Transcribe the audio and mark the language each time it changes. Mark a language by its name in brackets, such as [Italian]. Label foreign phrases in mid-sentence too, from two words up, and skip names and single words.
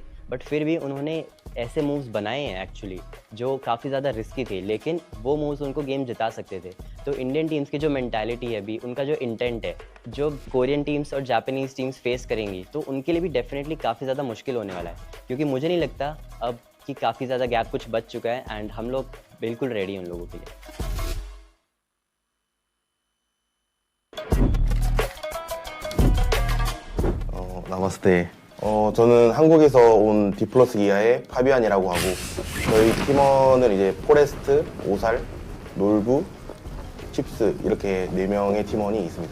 [Hindi] बट फिर भी उन्होंने ऐसे मूव्स बनाए हैं एक्चुअली, जो काफ़ी ज़्यादा रिस्की थे, लेकिन वो मूव्स उनको गेम जिता सकते थे। तो [English] Indian teams [Hindi] की जो मेंटालिटी है अभी, उनका जो इंटेंट है, जो [English] Korean teams [Hindi] और [English] Japanese teams face [Hindi] करेंगी, तो उनके लिए भी डेफ़िनेटली काफ़ी ज़्यादा मुश्किल होने वाला है। क्योंकि मुझे नहीं लगता अब कि काफ़ी ज़्यादा गैप कुछ बच चुका है एंड हम लोग बिल्कुल रेडी हैं उन लोगों के लिए। [Korean] 나마스테. 저는 한국에서 온 디플러스 기아의 파비안이라고 하고, 저희 팀원은 이제 포레스트, 오살, 놀부, 칩스 이렇게 4명의 팀원이 있습니다.